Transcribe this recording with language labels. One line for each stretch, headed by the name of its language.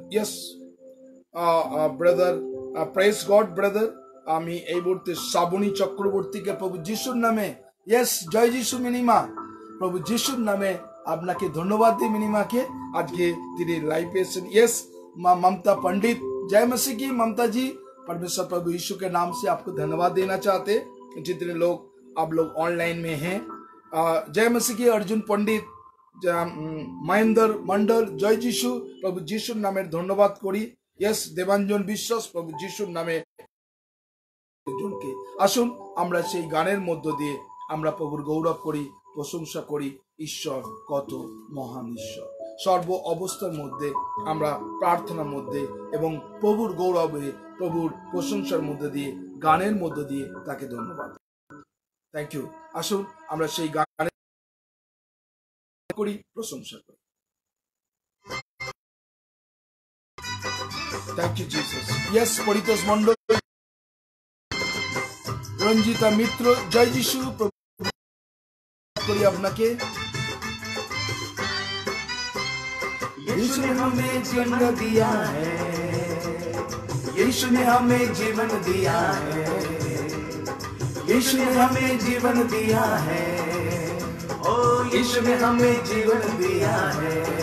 Bangla: Yes brother, praise god brother. আমি এই মুহূর্তে শ্রাবণী চক্রবর্তীকে প্রভু যিশুর নামে, ইয়েস, জয় যিশু মিনিমা, প্রভু যিশুর নামে আপনাকে ধন্যবাদ দিই। মিনিমাকে আজকে তিনি लाइव एसें।
Hindi: यस, ममता पंडित, जय मसीह की। ममता जी, परमेश्वर प्रभु यीशु के नाम से आपको धन्यवाद देना चाहते। जितने लोग आप लोग ऑनलाइन में हैं, जय मसीह की।
Bangla: अर्जुन पंडित, महेंद्र मंडल, जय যিশু, प्रभु যিশুর নামে ধন্যবাদ করি। यस, দেবাঞ্জন বিশ্বাস, প্রভু যিশুর নামে। আসুন আমরা সেই গানের মধ্য দিয়ে আমরা প্রভুর গৌরব করি, প্রশংসা করি। ঈশ্বর কত মহান ঈশ্বর। সর্ব অবস্থার মধ্যে আমরা প্রার্থনার মধ্যে এবং প্রভুর গৌরবে, প্রভুর প্রশংসার মধ্যে দিয়ে, গানের মধ্য দিয়ে তাকে ধন্যবাদ। Thank you. আসুন আমরা সেই গান করি, প্রশংসা করি। Thank you Jesus. Yes, Paritosh Mondal, Ranjita মিত্র, জয় যিশু, করি আপনাকে।
Hindi: यीशु ने हमें जीवन दिया है, यीशु ने हमें जीवन दिया है, यीशु ने हमें जीवन दिया है, ओ यीशु ने हमें जीवन दिया है।